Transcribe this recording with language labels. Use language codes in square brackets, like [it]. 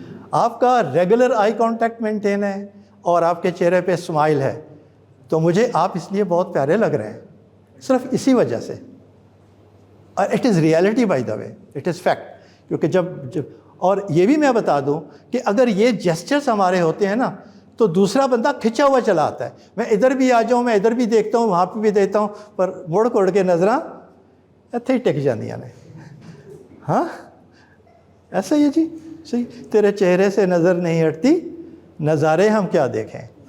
[ur] آپ کا regular eye contact maintain ہے اور آپ کے چہرے پہ اسمائل ہے, تو مجھے آپ اس لیے بہت پیارے لگ رہے ہیں, صرف اسی وجہ سے. [en] اور it is reality by the way, it is fact. [ur] کیونکہ جب اور یہ بھی میں بتا دوں کہ اگر یہ جیسچرز ہمارے ہوتے ہیں نا, تو دوسرا بندہ کھنچا ہوا چلا آتا ہے. میں ادھر بھی آ جاؤں, میں ادھر بھی دیکھتا ہوں, وہاں پہ بھی دیکھتا ہوں, [pa] پر مڑ کوڑ کے نظراں اتھے ہی ٹک جاندیاں نے. [ur] ہاں ایسا ہی ہے جی, صحیح. تیرے چہرے سے نظر نہیں ہٹتی, نظارے ہم کیا دیکھیں.